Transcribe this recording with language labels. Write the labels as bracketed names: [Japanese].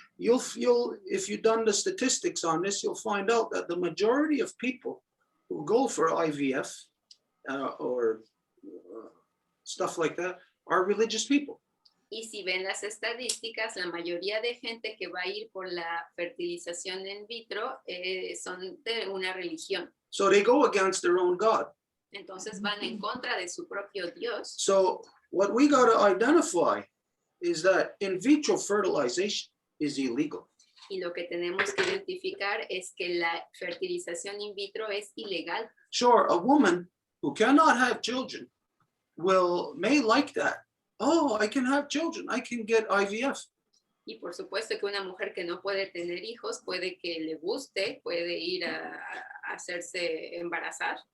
[English] If you've done the statistics on this, you'll find out that the majority of people who go for IVF or stuff like that are religious people. [Spanish] Y si ven las estadísticas, la mayoría de gente que va a ir por la fertilización in vitro son de una religión. [English] So they go against their own God. [Spanish] Entonces van en contra de su propio Dios. [English] So what we got to identify is that in vitro fertilization is illegal. [Spanish] Y lo que tenemos que identificar es que la fertilización in vitro es ilegal. [English] Sure, a woman who cannot have children may like that. Oh, I can have children. I can get IVF. [Spanish] Y por supuesto que una mujer que no puede tener hijos puede que le guste, puede ir a hacerse embarazar.